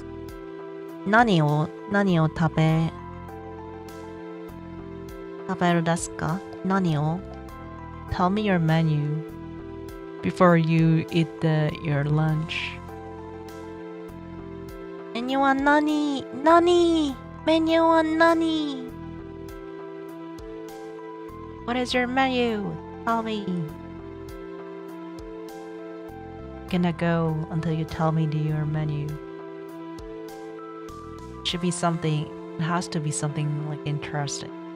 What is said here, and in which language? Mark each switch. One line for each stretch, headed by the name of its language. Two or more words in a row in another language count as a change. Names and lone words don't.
Japanese: Nani o taberu desu ka? Nani o?
English: Tell me your menu before you eat your lunch.
Japanese: Menu wa nani? Nani? Menu wa nani?
English: What is your menu? Tell me. Gonna go until you tell me your menu. Should be something. It has to be something like interesting.